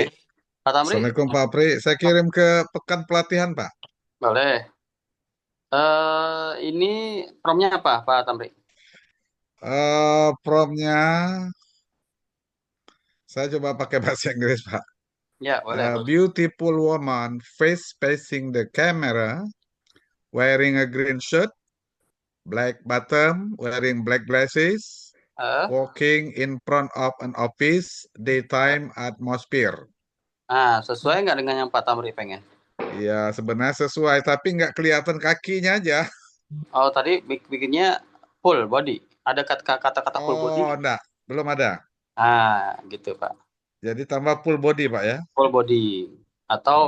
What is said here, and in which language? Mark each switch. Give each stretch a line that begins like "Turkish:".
Indonesian: nih. Pak Tamri, Assalamualaikum Pak Pri. Saya kirim ke pekan pelatihan Pak. boleh. Ini promnya apa, Pak Tamri? Promnya saya coba pakai bahasa Inggris Pak. Ya, boleh.
English: Beautiful woman face facing the camera, wearing a green shirt, black bottom, wearing black glasses, Eh, walking in front of an office, daytime atmosphere.
Indonesian: Sesuai nggak dengan yang Pak Tamri pengen? Ya sebenarnya sesuai, tapi nggak kelihatan kakinya aja. Oh, tadi bikinnya full body. Ada kata-kata full body? Oh, enggak, belum ada. Gitu, Pak. Jadi tambah full body Pak ya. Full body. Atau